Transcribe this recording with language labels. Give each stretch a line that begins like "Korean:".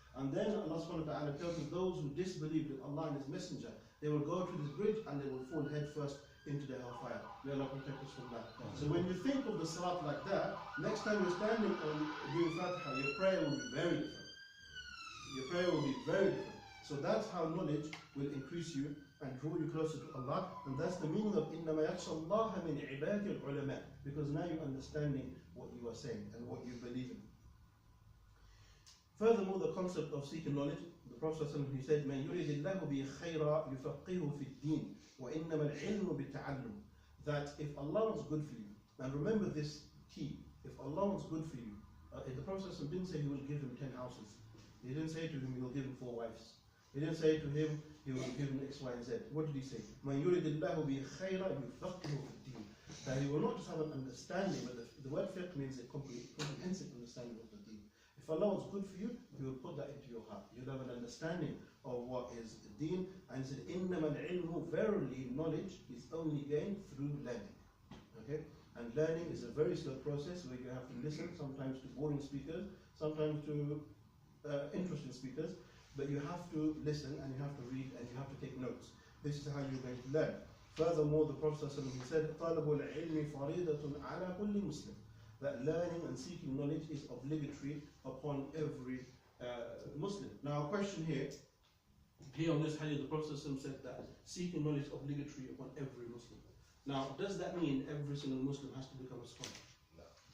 English: And then Allah subhanahu wa ta'ala tells us those who disbelieved in Allah and His Messenger, they will go to this bridge and they will fall head first into the hellfire. May Allah protect us from that. So when you think of the salat like that, next time you're standing on doing Fatiha, your prayer will be very different. Your prayer will be very different. So that's how knowledge will increase you and draw you closer to Allah. And that's the meaning of
Arabic: إِنَّمَا يَخْشَى اللَّهَ مِنْ عِبَادِ الْعُلَمَاءِ.
English: Because now you're understanding what you are saying and what you believe in. Furthermore, the concept of seeking knowledge, the Prophet he said,
Arabic: مَنْ يُرِدِ اللَّهُ بِهِ خَيْرًا يُفَقِّهُ فِي الدِّينِ وَإِنَّمَا الْعِلْمُ بِالتَّعَلُّمِ.
English: That if Allah wants good for you, and remember this key, if Allah wants good for you, the Prophet didn't say He will give him 10 houses. He didn't say to him He will give him 4 wives. He didn't say to him He will give him X, Y, and Z. What did He say?
Arabic: مَنْ يُرِدِ اللَّهُ بِهِ خَيْرًا يُفَقِّهُ فِي الدِّينِ.
English: That He will not just have an understanding, but the word fiqh means a comprehensive understanding of the deen. If Allah wants good for you, He will put that into your heart. You'll have an understanding of what is the deen. And He said,
Arabic: إِنَّمَا الْعِلْمُ,
English: verily knowledge is only gained through learning. Okay? And learning is a very slow process where you have to listen, sometimes to boring speakers, sometimes to interesting speakers, but you have to listen and you have to read and you have to take notes. This is how you're going to learn. Furthermore, the Prophet said,
Arabic: طَالَبُ الْعِلْمِ فَرِيدَةٌ عَلَى كُلِّ مُسْلِمٍ.
English: That learning and seeking knowledge is obligatory upon every Muslim. Now, a question here on this hadith, the Prophet said that seeking knowledge is obligatory upon every Muslim. Now, does that mean every single Muslim has to become a scholar? No.